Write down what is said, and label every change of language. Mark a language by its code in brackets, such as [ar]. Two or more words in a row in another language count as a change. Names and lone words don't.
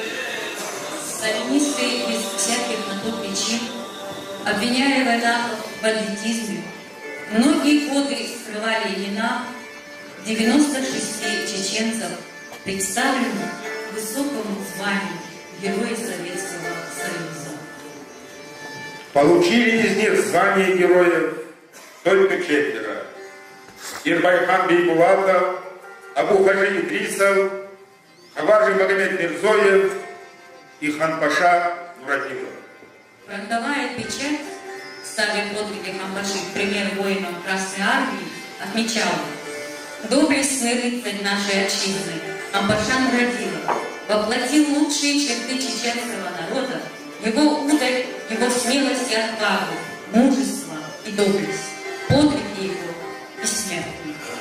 [ru] сталинисты без всяких на то причин, обвиняя военных в бандитизме, многие годы скрывали имена 96 чеченцев, представленных высокому званию Героя Советского Союза. Получили из них звание героев только 4. Ирбайхан Бейбулатов, Абу-Хажи Идрисов, Хаважи Магомед Мирзоев и Ханпаша Нуратилов. Фронтовая печать, ставя подвиги Ханпаши в пример воинам Красной Армии, отмечала: доблестный рыцарь нашей отчизны Ханпаша Нуратилов воплотил лучшие черты чеченского народа, его удаль, его смелость и отвагу, мужество и доблесть, подвиги его бессмертные.